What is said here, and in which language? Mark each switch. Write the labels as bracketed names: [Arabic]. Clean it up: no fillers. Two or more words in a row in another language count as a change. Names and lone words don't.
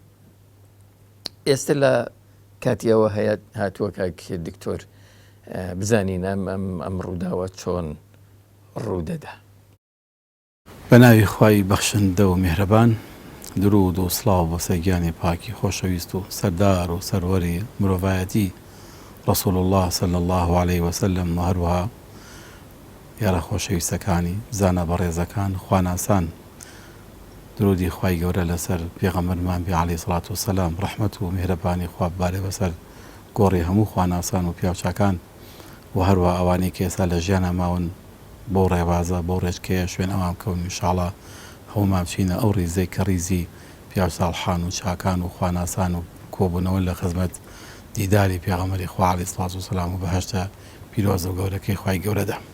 [Central Kurdish] ئێستا لە کاتیەوە هاتووە کاکێ دکتۆر بزانین ئەم ڕووداوە چۆن ڕوودەدا. بە ناوی خوای بەخشندە و میهرەبان، درود و سڵاو بۆ سەرگیانی پاکی خۆشەویست و سەردار و سەروەری مرۆڤایەتی [Arabic] ڕەسوڵ الله صلی الله عليه وسلم [Central Kurdish] و هەروەها یارە خۆشەویستەکانی زانە بەڕێزەکان خواناسان، درودی خوای گەورە لەسەر پێغەمبەرمان بێ [Arabic] عەلەیهی سەڵات وسەلام، [Central Kurdish] ڕەحمەت و میهرەبانی خوا ببارێ بەسەر گۆڕی هەموو خواناسان و پیاوچاکان و هەروە ئەوانەی کە ئێستا لە ژیانە ماون بۆ ڕێبازە بۆ ڕێژکەیە شوێن ئەوان بکەون ئینشاڵڵا هەمومان بچینە ئەو ڕیزەی کە ڕیزی پیاو ساڵحان و چاکان و خواناسان و کۆبوونەوە لە خزمەت دیداری پێغەمبەری خوا [Arabic] عەلەیهی سەڵات وسەلام [Central Kurdish] و بەهەشتە پیرۆزە و گەورەکەی خوای گەورەدا.